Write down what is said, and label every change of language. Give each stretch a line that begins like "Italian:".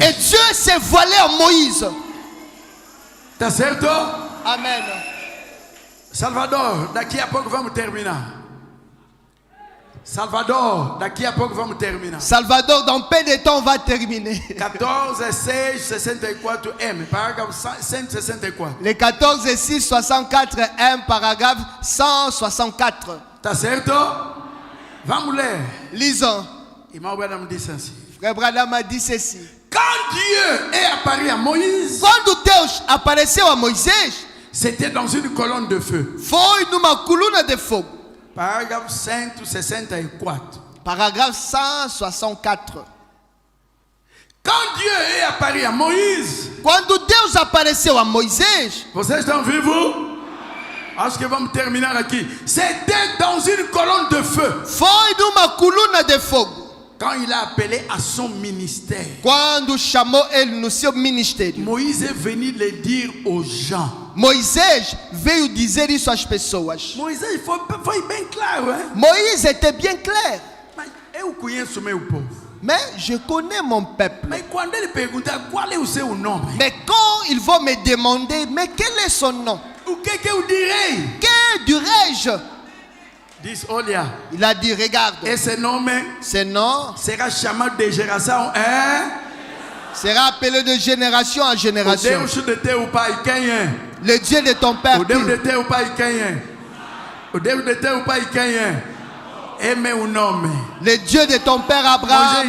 French: Et Dieu s'est voilé en Moïse.
Portuguese: Tá certo? Amen. Salvador, daqui a pouco vamos terminar. Salvador, daqui a pouco vamos terminar.
French: Salvador, dans peu de temps, on va terminer.
Portuguese: 14, 6, 64 M, parágrafo 164.
French: Les 14 et 6, 64, 1, paragraphe 164.
Portuguese: Tá certo? Vamos ler.
French: Lisons.
Portuguese: Irmão Branham disse assim:
French: Frère Branham a dit ceci. quand Dieu est apparu à Moïse,
Portuguese: Quando Deus apareceu a Moisés,
French: c'était dans une colonne de feu.
Portuguese: foi numa coluna de fogo. Parágrafo 164.
French: Paragraphe 164. Quand Dieu est apparu à Moïse,
Portuguese: Quando Deus apareceu a Moisés, vocês estão vivos? Acho que vamos terminar aqui.
French: C'était dans une colonne de feu.
Portuguese: foi numa coluna de fogo.
French: Quand il a appelé à son ministère,
Portuguese: Quando chamou ele no seu ministério,
French: Moïse est venu le dire aux gens.
Portuguese: Moisés veio dizer isso às pessoas. Moïse foi bem claro, hein?
French: Moïse était bien clair.
Portuguese: Mas eu conheço meu povo.
French: Mais je connais mon peuple.
Portuguese: Mas quando ele perguntar qual é o seu nome,
French: Mais quand ils vont me demander, mais quel est son nom?
Portuguese: o que eu direi?
French: Que dirais-je?
Portuguese: Diz, olha,
French: Il a dit, regarde,
Portuguese: esse nome
French: ce nom
Portuguese: será chamado de geração, hein?
French: sera appelé de génération en
Portuguese: O
French: génération.
Portuguese: Deus de teu pai, quem é?
French: Le Dieu de ton père,
Portuguese: O Deus
French: qui?
Portuguese: de teu pai, quem é? O Deus de teu pai, quem é? É meu nome.
French: Le Dieu de ton père Abraham,